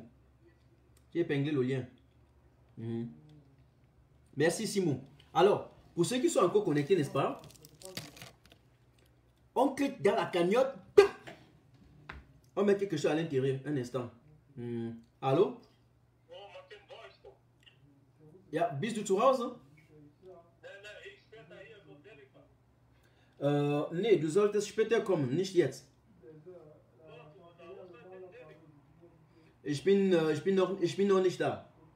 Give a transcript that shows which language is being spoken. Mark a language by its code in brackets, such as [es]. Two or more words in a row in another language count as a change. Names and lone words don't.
[fr] J'ai épinglé le lien. Merci, Simo. Alors, pour ceux qui sont encore connectés, n'est-ce pas? On clique dans la cagnotte. On met quelque chose à l'intérieur. Un instant. Allô? [de] Ja, bist du zu Hause? Nee, du solltest später kommen, nicht jetzt. Ich bin noch nicht da.